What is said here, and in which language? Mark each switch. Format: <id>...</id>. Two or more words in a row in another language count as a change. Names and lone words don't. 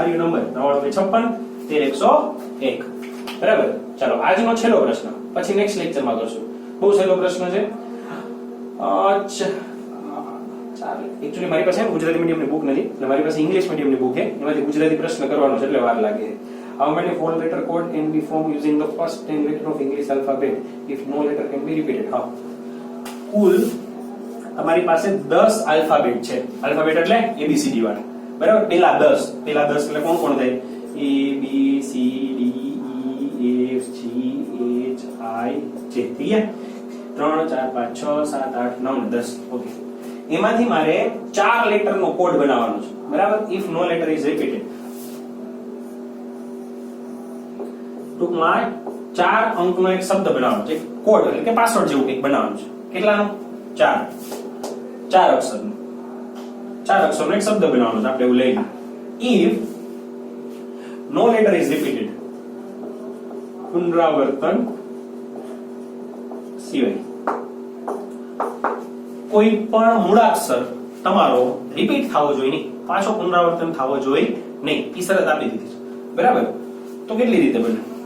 <gu>આ નંબર 9956 101, બરાબર. ચાલો આજનો છેલ્લો પ્રશ્ન, પછી</gu> <en>next lectureમાં</en> <gu>કરશું. બહુ સહેલો પ્રશ્ન છે. એકચ્યુઅલી મારી પાસે ગુજરાતી મીડિયમની બુક નથી, એટલે મારી પાસે</gu> <en>English mediumની</en> <gu>બુક છે, એમાંથી ગુજરાતી પ્રશ્ન કરવાનો છે એટલે વાર લાગે.</gu> <en>How many 4-letter code can be formed using the first 10 letter of English alphabet if no letter can be repeated?</en> <gu>હા, કુલ તમારી પાસે 10 આલ્ફાબેટ છે. આલ્ફાબેટ એટલે ABCD વાળા, બરાબર. પેલા 10 એટલે કોણ કોણ થાય? A B C D E F G H I J. ક્લિયર? 3 4 5 6 7 8 9 10. ઓકે, એમાંથી મારે 4 લેટર નો કોડ બનાવવાનો છે, બરાબર.</gu> <en>if no letter is repeated,</en> <gu>ટૂંકમાં 4 અંકનો એક શબ્દ બનાવવાનો છે, કોડ એટલે કે પાસવર્ડ જેવું કંઈક બનાવવાનું છે. કેટલાનો? 4 અક્ષરનો. 4 અક્ષરનો એક શબ્દ બનાવવાનો છે. આપણે એવું લઈ</gu> <en>if no letter is repeated,</en> <gu>પુનરાવર્તન સિવાય કોઈ પણ મૂળાક્ષર તમારો રિપીટ થવો જોઈએ નહીં, પાછો પુનરાવર્તન થવો જોઈએ નહીં. ઈ શરત આપી દીધી છે, બરાબર. તો કેટલી રીતે બને?</gu>